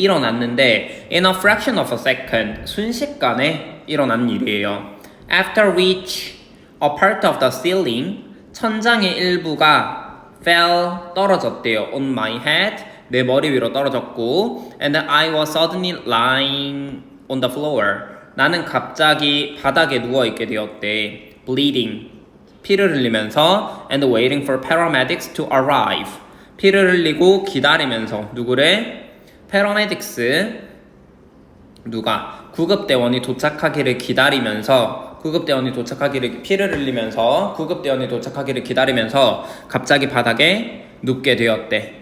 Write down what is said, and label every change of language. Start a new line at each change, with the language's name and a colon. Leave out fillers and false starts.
Korean: 일어났는데
English: in a fraction of a second.
Korean: 순식간에 일어난 일이에요.
English: After which a part of the ceiling.
Korean: 천장의 일부가
English: fell.
Korean: 떨어졌대요.
English: On my head.
Korean: 내 머리 위로 떨어졌고
English: and I was suddenly lying on the floor.
Korean: 나는 갑자기 바닥에 누워있게 되었대.
English: bleeding.
Korean: 피를 흘리면서
English: and waiting for paramedics to arrive.
Korean: 피를 흘리고 기다리면서 누구를?
English: paramedics
Korean: 누가? 구급대원이 도착하기를 기다리면서 구급대원이 도착하기를 피를 흘리면서 구급대원이 도착하기를 기다리면서 갑자기 바닥에 눕게 되었대.